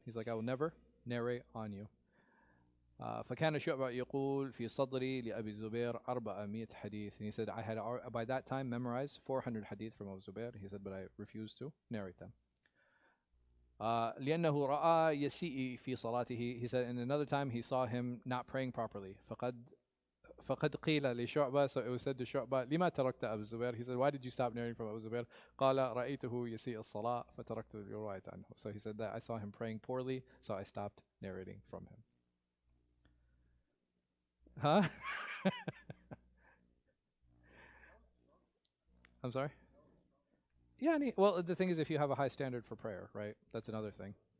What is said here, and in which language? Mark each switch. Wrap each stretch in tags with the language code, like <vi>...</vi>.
<en>He's like, I will never narrate on you.</en> <ar>فكان شعبة يقول في صدري لأبي الزبير 400 حديث.</ar> <en>And he said, I had by that time memorized 400 hadith from Abu Zubair. He said, but I refused to narrate them.</en> <ar>لأنه رأى يسيء في صلاته.</ar> <en>He said, and another time he saw him not praying properly.</en> <ar>فقد قيل لشعبة.</ar> <en>So it was said to شعبة</en> <ar>لما تركت أبو الزبير.</ar> <en>He said, why did you stop narrating from Abu Zubair?</en> <ar>قال رأيته يسيء الصلاة فتركت الرواية عنه.</ar> <en>So he said that I saw him praying poorly, so I stopped narrating from him. Huh? I'm sorry? Yeah, well, the thing is, if you have a high standard for prayer, right? That's another thing.</en>